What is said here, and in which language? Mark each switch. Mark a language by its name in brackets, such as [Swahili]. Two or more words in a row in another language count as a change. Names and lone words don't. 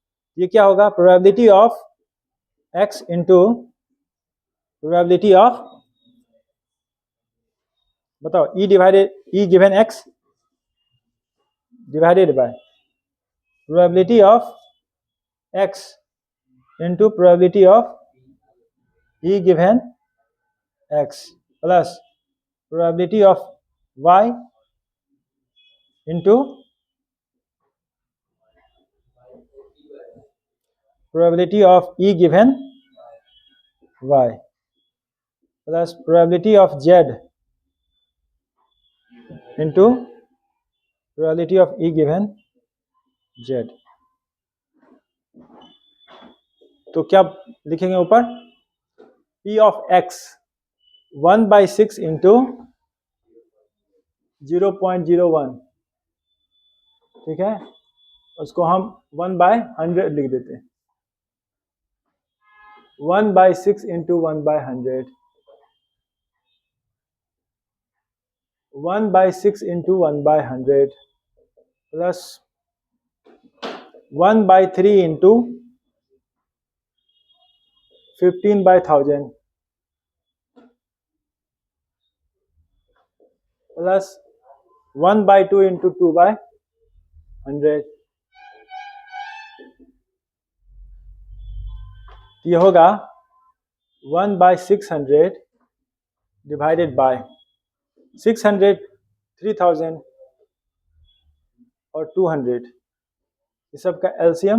[Hindi] ये क्या होगा? [English] probability of X into probability of, बताओ, E divided, E given X divided by probability of X into probability of E given X plus probability of Y into probability of E given Y plus probability of Z into probability of E given Z। [Hindi] तो क्या लिखेंगे ऊपर? [English] P of x 1/6 into 0.01, [Hindi] ठीक है, उसको हम 1/100 लिख देते हैं। [English] 1/6 into 1/100, 1/6 into 1/100 plus 1/3 into 15/1000 plus 1/2 into 2/100। [Hindi] ये होगा 1/600 [English] divided by [Hindi] 600, 3000 और 200, ये सब का एलसीएम।